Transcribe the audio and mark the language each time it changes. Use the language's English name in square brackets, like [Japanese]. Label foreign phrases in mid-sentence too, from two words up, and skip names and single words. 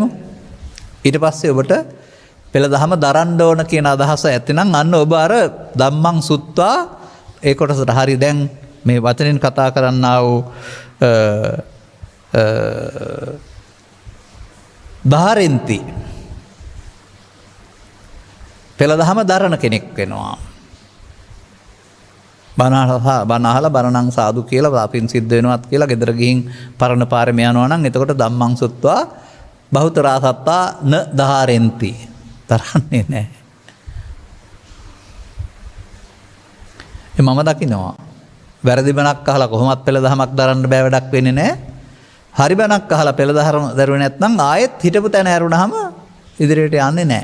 [Sinhala] ඊට පස්සේ ඔබට පෙළ දහම දරන්න ඕන කියන අදහස ඇතිනම් අන්න ඔබ අර [Pali] ධම්මං සුත්වා [Sinhala] ඒ කොටසට හරි දැන් මේ වචනෙන් කතා කරන්නා වූ ධාරෙන්ති පෙළ දහම දරන කෙනෙක් වෙනවා. බණ අහලා බණනම් සාදු කියලා පින් සිද්ධ වෙනවත් කියලා ගෙදර ගිහින් පරණ පාරේ යනවා නම් එතකොට [Pali] ධම්මං සුත්වා බහුතරා සත්තා න ධාරෙන්ති [Sinhala] තරන්නේ නැහැ. මම දකිනවා වැරදි බණක් අහලා කොහොමත් පෙළ දහමක් දරන්න බෑ වැඩක් වෙන්නේ නැහැ. හරි බණක් අහලා පෙළ දහම දරුවේ නැත්නම් ආයෙත් හිටපු තැන ඇරුණාම ඉදිරියට යන්නේ නැහැ.